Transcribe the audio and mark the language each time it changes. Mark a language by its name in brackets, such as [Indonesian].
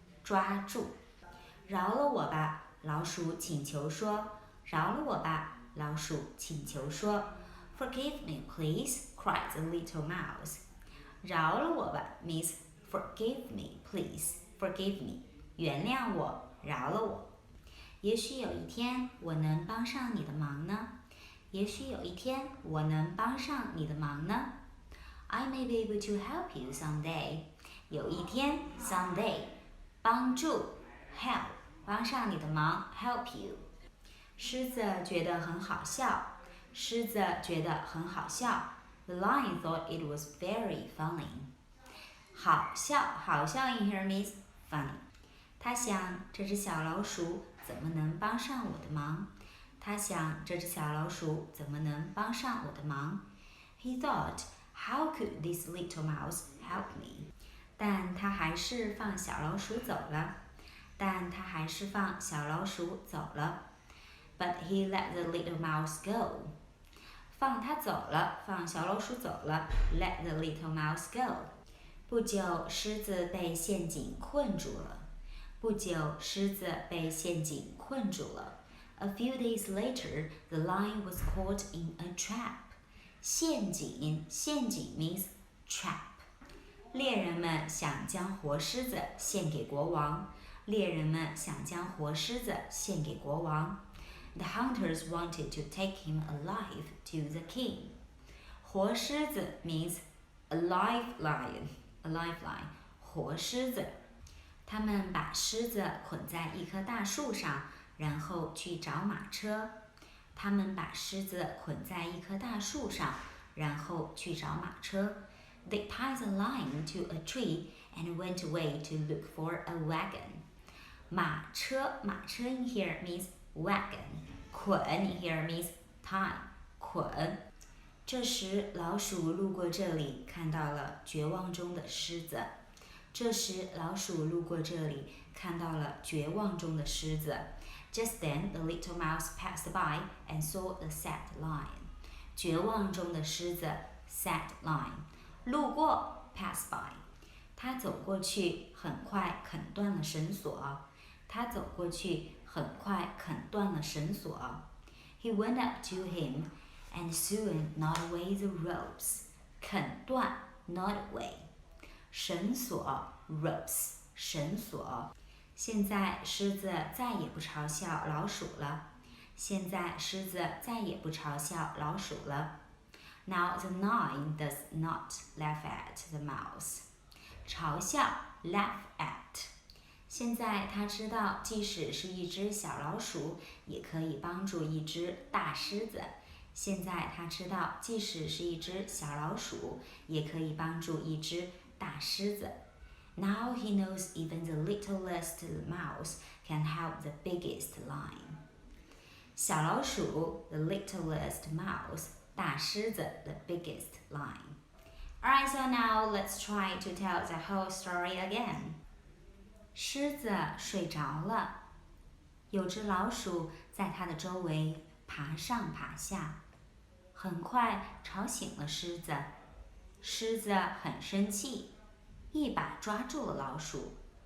[Chinese] 抓住。饶了我吧，老鼠请求说。饶了我吧，老鼠请求说。 [English] Forgive me, please, cried the little mouse. [Chinese] 饶了我吧 [English] means forgive me, please. Forgive me. [Chinese] 原谅我，饶了我。也许有一天我能帮上你的忙呢。也许有一天我能帮上你的忙呢。 [English] I may be able to help you someday. 有一天 someday. 帮助 help. 帮上你的忙 help you. [Chinese] 狮子觉得很好笑。狮子觉得很好笑。 [English] The lion thought it was very funny. 好笑 in here means funny. [Chinese] 他想这只小老鼠怎么能帮上我的忙？他想这只小老鼠怎么能帮上我的忙？ [English] He thought, how could this little mouse help me? [Chinese] 但他还是放小老鼠走了。但他还是放小老鼠走了。 [English] But he let the little mouse go. [Chinese] 放他走了，放小老鼠走了。 [English] Let the little mouse go. [Chinese] 不久，狮子被陷阱困住了。不久，狮子被陷阱困住了。 [English] A few days later, the lion was caught in a trap. 陷阱 means trap. [Chinese] 猎人们想将活狮子献给国王。猎人们想将活狮子献给国王。 [English] The hunters wanted to take him alive to the king. 活狮子 means a live lion. A live lion. [Chinese] 活狮子。他们把狮子捆在一棵大树上，然后去找马车。他们把狮子捆在一棵大树上，然后去找马车。 [English] They tied the lion to a tree and went away to look for a wagon. 马车 in here means wagon. 捆 in here means tie. 捆。 [Chinese] 这时老鼠路过这里，看到了绝望中的狮子。这时老鼠路过这里，看到了绝望中的狮子。 [English] Just then, the little mouse passed by and saw the sad lion. 绝望中的狮子 sad lion. 路过 pass by. [Chinese] 他走过去，很快啃断了绳索。他走过去，很快啃断了绳索。 [English] He went up to him and soon gnawed away the ropes. 啃断 gnawed away. 绳索 ropes 绳索。 [Chinese] 现在狮子再也不嘲笑老鼠了。现在狮子再也不嘲笑老鼠了。 [English] Now the lion does not laugh at the mouse. 嘲笑 laugh at. [Chinese] 现在他知道，即使是一只小老鼠，也可以帮助一只大狮子。现在他知道，即使是一只小老鼠，也可以帮助一只大狮子。 [English] Now he knows even the littlest mouse can help the biggest lion. 小老鼠 the littlest mouse, 大狮子 the biggest lion. Alright, so now let's try to tell the whole story again. [Chinese] 狮子睡着了，有只老鼠在它的周围爬上爬下，很快吵醒了狮子。狮子很生气，一把抓住了老鼠。